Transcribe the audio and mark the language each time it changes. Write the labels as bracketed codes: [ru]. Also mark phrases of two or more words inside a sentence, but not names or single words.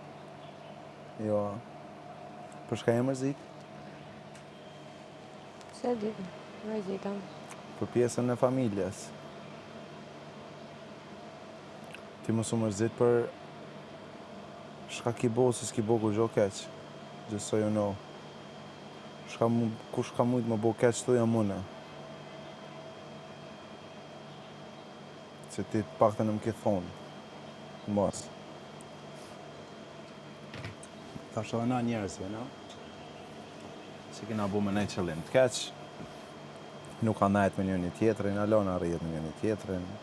[sq] Jo. Për shka e mërzit? Se di, mërzitëm. Për pjesën e familjes. Ti mos u mërzit për shka ki bo, se s'ki bo kur gjo keq. [en] Just so you know. [sq] Kush ka mujt më bo keq të jam une. Se ti pak të në më ke thonë. Mos. Ta shë dhe na njerëzve, no? Si kena bu me nej qëllim të keq, nuk ka najt me njëri tjetrin, alona rrijet me njëri tjetrin.